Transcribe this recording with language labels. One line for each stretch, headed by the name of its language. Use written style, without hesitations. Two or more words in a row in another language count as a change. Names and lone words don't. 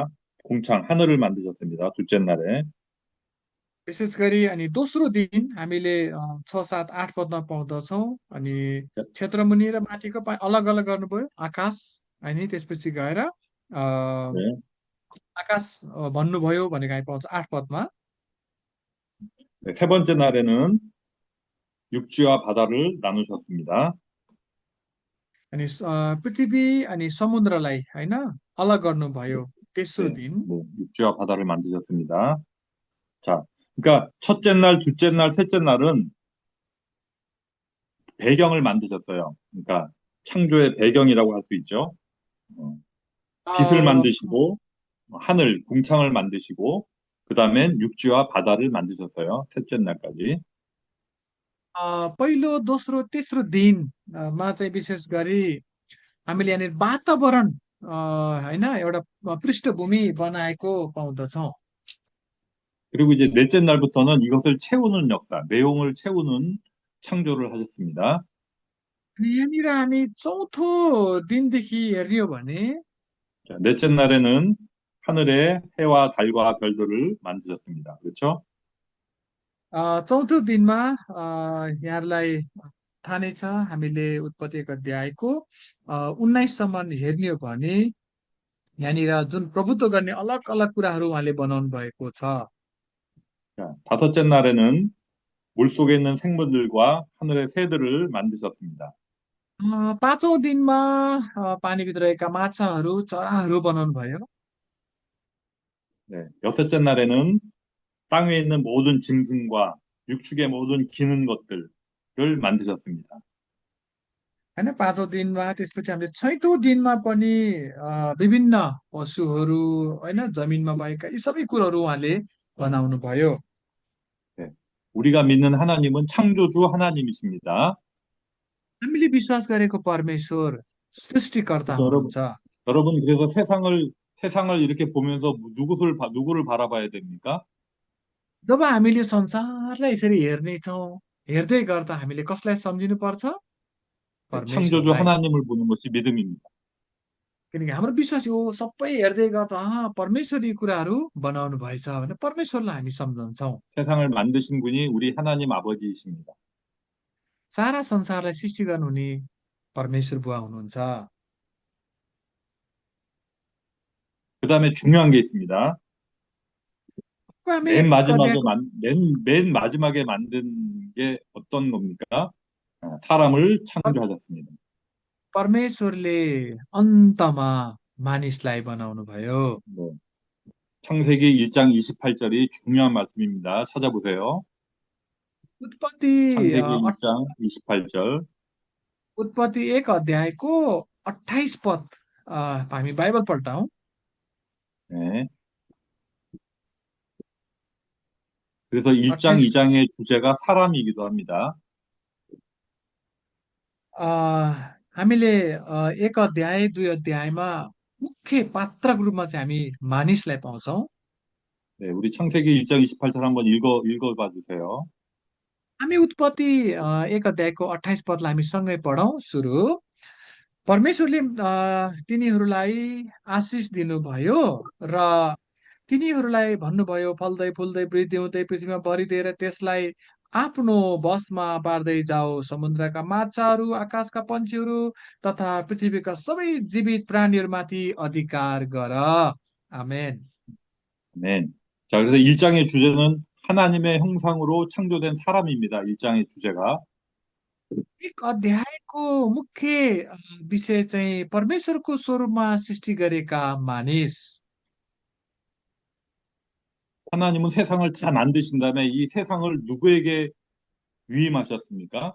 Korean: 공창, 하늘을 만드셨습니다. 둘째 날에.
Nepali: विशेष गरी अनि दोस्रो दिन हामीले 6, 7, 8 पदमा पाउँदछौँ। अनि क्षेत्रमुनि र माथिको अलग अलग गर्नुभयो आकाश अनि त्यसपछि गएर
Korean: 네,
Nepali: आकाश भन्नुभयो भनेको हामी पाउँछ 8 पदमा।
Korean: 네, 세 번째 날에는 육지와 바다를 나누셨습니다.
Nepali: अनि पृथ्वी अनि समुद्रलाई होइन अलग गर्नुभयो तेस्रो
Korean: 네,
Nepali: दिन।
Korean: 뭐 육지와 바다를 만드셨습니다. 자, 그러니까 첫째 날, 둘째 날, 셋째 날은 배경을 만드셨어요. 그러니까 창조의 배경이라고 할 수 있죠. 어, 빛을 अ, 만드시고 하늘, 궁창을 만드시고 그 다음엔 육지와 바다를 만드셨어요. 셋째 날까지.
Nepali: पहिलो दोस्रो तेस्रो दिनमा चाहिँ विशेष गरी हामीले यहाँनिर वातावरण होइन एउटा पृष्ठभूमि बनाएको पाउँदछौँ।
Korean: 그리고 이제 넷째 날부터는 이것을 채우는 역사, 내용을 채우는 창조를 하셨습니다.
Nepali: अनि यहाँनिर हामी चौथो दिनदेखि हेर्ने हो भने
Korean: 자, 넷째 날에는 하늘에 해와 달과 별들을 만드셨습니다. 그렇죠?
Nepali: चौथो दिनमा यहाँलाई थाहा नै छ हामीले उत्पत्ति 1 अध्यायको 19सम्म हेर्ने हो भने यहाँनिर जुन प्रभुत्व गर्ने अलग अलग कुराहरू उहाँले बनाउनु भएको छ।
Korean: 자, 다섯째 날에는 물속에 있는 생물들과 하늘의 새들을 만드셨습니다.
Nepali: पाँचौँ दिनमा पानीभित्र रहेका माछाहरू चराहरू बनाउनु भयो।
Korean: 네, 여섯째 날에는 땅에 있는 모든 짐승과 육축의 모든 기는 것들을 만드셨습니다.
Nepali: होइन पाँचौँ दिनमा त्यसपछि हामीले छैठौँ दिनमा पनि विभिन्न पशुहरू होइन जमिनमा भएका यी सबै कुरोहरू उहाँले बनाउनु भयो।
Korean: 네, 우리가 믿는 하나님은 창조주 하나님이십니다.
Nepali: हामीले विश्वास गरेको परमेश्वर सृष्टिकर्ता
Korean: 그래서
Nepali: हुनुहुन्छ।
Korean: 여러분 그래서 세상을 이렇게 보면서 누구를 바라봐야 됩니까?
Nepali: जब हामीले संसारलाई यसरी हेर्नेछौँ हेर्दै गर्दा हामीले कसलाई सम्झिनु पर्छ?
Korean: 네, 창조주
Nepali: परमेश्वरलाई।
Korean: 하나님을 보는 것이 믿음입니다.
Nepali: किनकि हाम्रो विश्वास हो सबै हेर्दै गर्दा परमेश्वर यी कुराहरू बनाउनु भएछ भने परमेश्वरलाई हामी सम्झन्छौँ।
Korean: 세상을 만드신 분이 우리 하나님 아버지이십니다.
Nepali: सारा संसारलाई सृष्टि गर्नुहुने परमेश्वर बुवा हुनुहुन्छ।
Korean: 그 다음에 중요한 게 있습니다.
Nepali: अब हामी एक अध्यायको
Korean: 맨 마지막에 만든 게 어떤 겁니까? 사람을 창조하셨습니다.
Nepali: परमेश्वरले अन्तमा मानिसलाई बनाउनु भयो।
Korean: 뭐, 창세기 1장 28절이 중요한 말씀입니다. 찾아보세요.
Nepali: उत्पत्ति
Korean: 창세기 अ, 1장 28절.
Nepali: उत्पत्ति 1 अध्यायको 28 पद हामी बाइबल पल्टाउँ।
Korean: 네. 그래서 1장, 28 2장의 주제가 사람이기도 합니다.
Nepali: हामीले 1 अध्याय 2 अध्यायमा मुख्य पात्रको रूपमा चाहिँ हामी मानिसलाई पाउँछौँ।
Korean: 네, 우리 창세기 1장 28절 한번 읽어봐 주세요.
Nepali: हामी उत्पत्ति 1 अध्यायको 28 पदलाई हामी सँगै पढौँ। सुरु परमेश्वरले तिनीहरूलाई आशिष दिनुभयो र तिनीहरूलाई भन्नुभयो फल्दै फुल्दै वृद्धि हुँदै पृथ्वीमा भरिदिएर त्यसलाई आफ्नो बसमा पार्दै जाओ। समुद्रका माछाहरू आकाशका पन्छीहरू तथा पृथ्वीका सबै जीवित प्राणीहरूमाथि अधिकार गर। आमेन।
Korean: 네. 자, 그래서 1장의 주제는 하나님의 형상으로 창조된 사람입니다. 1장의 주제가.
Nepali: 1 अध्यायको मुख्य विषय चाहिँ परमेश्वरको स्वरूपमा सृष्टि गरेका मानिस।
Korean: 하나님은 세상을 다 만드신 다음에 이 세상을 누구에게 위임하셨습니까?